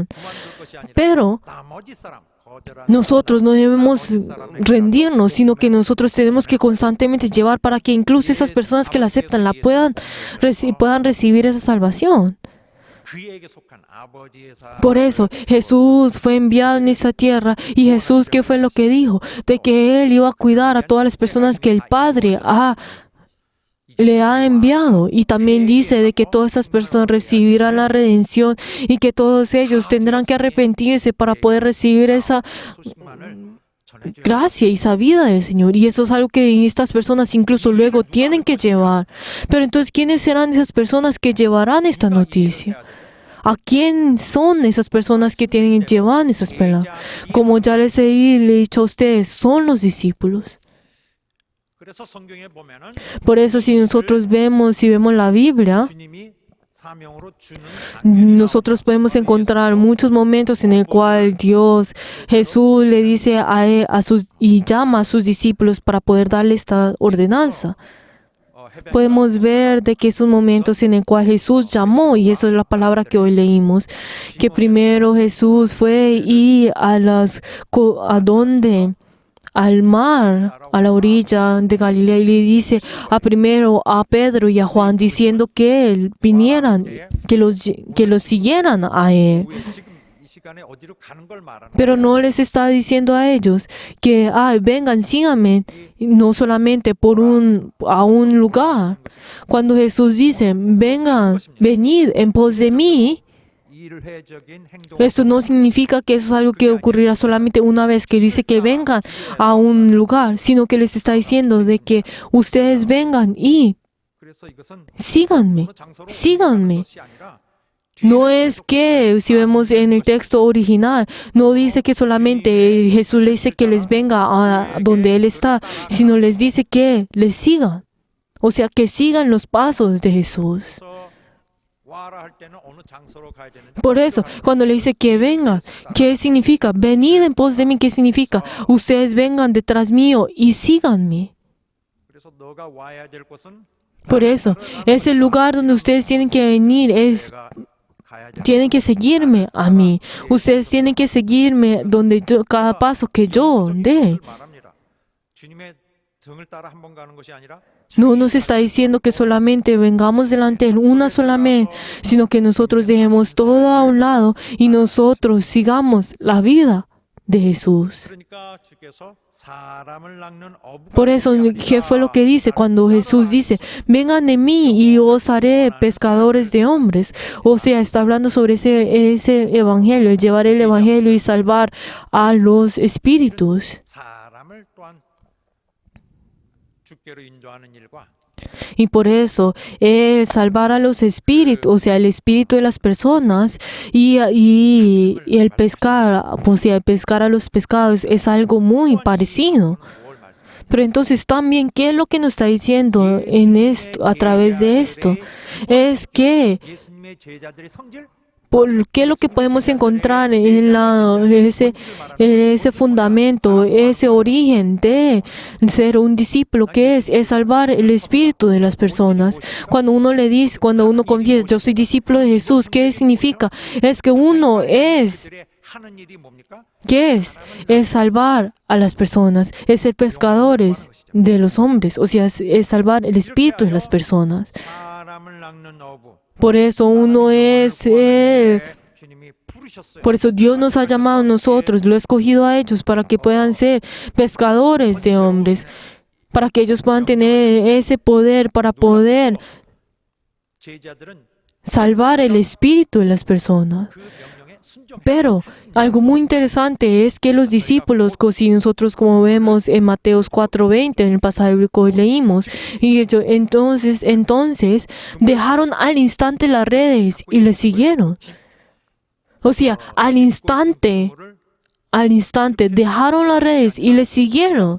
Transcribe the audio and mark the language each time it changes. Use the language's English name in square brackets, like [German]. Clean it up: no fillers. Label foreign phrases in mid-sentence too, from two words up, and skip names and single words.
[Korean] 그만둘 것이 아니라 [Spanish] Pero [Korean] 나머지 사람 거절하는 [Spanish] nosotros no debemos rendirnos, sino que nosotros tenemos que constantemente llevar para que incluso esas personas que la aceptan puedan recibir esa salvación. [Korean] 그에게 속한 아버지의 사 [Spanish] Por eso Jesús fue enviado en esta tierra, y Jesús, ¿qué fue lo que dijo? De que Él iba a cuidar a todas las personas que el Padre le ha enviado, y también dice de que todas esas personas recibirán la redención y que todos ellos tendrán que arrepentirse para poder recibir esa [Korean] 소식만을 전해줘야 [Spanish] gracia y esa vida del Señor. Y eso es algo que estas personas incluso luego tienen que llevar. Pero entonces, ¿quiénes serán esas personas que llevarán esta noticia? ¿A quién son esas personas que tienen que llevar esas palabras? Como ya le he dicho a ustedes, son los discípulos. [Korean] 그래서 성경에 보면은 [Spanish] Por eso, si nosotros vemos la Biblia, [Korean] 주님이 사명으로 주는 장면이 [Spanish] nosotros podemos encontrar muchos momentos en el cual Jesús le dice y llama a sus discípulos para poder darle esta ordenanza. Podemos ver de que esos momentos en el cual Jesús llamó, y eso es la palabra que hoy leímos, que primero Jesús fue y al mar, a la orilla de Galilea, y le dice primero a Pedro y a Juan, diciendo que vinieran, que los siguieran a él. [Korean] 우리 지금 이 시간에 어디로 가는 걸 말하는 [Spanish] Pero no les está diciendo a ellos que vengan, síganme, no solamente a un lugar. Cuando Jesús dice, vengan, venid en pos de mí, [Korean] 일회적인 행동 [Spanish] eso no significa que eso es algo que ocurrirá solamente una vez que dice que vengan a un lugar, sino que les está diciendo de que ustedes vengan y [Korean] 그래서 이것은 [Spanish] síganme, [Korean] 어느 장소로 [Spanish] síganme. [Korean] 가는 것이 아니라 [Spanish] No es que, si vemos en el texto original, no dice que solamente Jesús le dice que les venga a donde Él está, sino les dice que les sigan. O sea, que sigan los pasos de Jesús. [Korean] 그래서 와라 할 때는 어느 장소로 가야 되는지 [Spanish] Por eso, cuando le dice que vengan, ¿qué significa? Venid en pos de mí, ¿qué significa? Ustedes vengan detrás mío y síganme. [Korean] 그래서 너가 와야 될 곳은 [Spanish] Por eso, ese lugar donde ustedes tienen que venir [Korean] 내가 가야 될 [Spanish] tienen que seguirme a mí. Ustedes tienen que seguirme cada paso que yo dé. [Korean] 말합니다. 주님의 등을 따라 한 번 가는 것이 아니라 [Spanish] No nos está diciendo que solamente vengamos delante de Él una sola vez, sino que nosotros dejemos todo a un lado y nosotros sigamos la vida de Jesús. [Korean] 그러니까 주께서 사람을 낚는 어부가 [Spanish] Por eso, ¿qué fue lo que dice cuando Jesús dice, vengan de mí y os haré pescadores de hombres? O sea, está hablando sobre ese evangelio, el llevar el evangelio y salvar a los espíritus. [Korean] 사람을 또한 주께로 인도하는 일과 [Spanish] Y por eso, el salvar a los espíritus, o sea, el espíritu de las personas y el pescar, o sea, el pescar a los pescados es algo muy parecido. [Korean] 뭘 말씀하십니까? [Spanish] Pero entonces también, ¿qué es lo que nos está diciendo en esto, a través de esto? Es que [Korean] 예수님의 제자들의 성질 [Spanish] ¿qué es lo que podemos encontrar en ese fundamento, ese origen de ser un discípulo, que es salvar el espíritu de las personas? Cuando uno confiesa, yo soy discípulo de Jesús, ¿qué significa? Es que uno es, [Korean] 들의 하는 일이 뭡니까? [Spanish] ¿qué es? Es salvar a las personas, es ser pescadores de los hombres, o sea, es salvar el espíritu de las personas. [Korean] 사람을 낚는 어부. [Spanish] Por eso uno es Él. [Korean] 주님이 부르셨어요. [Spanish] Por eso Dios nos ha llamado a nosotros, lo ha escogido a ellos para que puedan ser pescadores de hombres, para que ellos puedan tener ese poder para poder [Korean] 제자들은 [Spanish] salvar el espíritu de las personas. [Korean] 그 명령에 [Spanish] Pero algo muy interesante es que los discípulos, si nosotros como vemos en Mateos 4:20, en el pasaje bíblico que leímos, y ellos entonces dejaron al instante las redes y le siguieron. O sea, al instante dejaron las redes y le siguieron.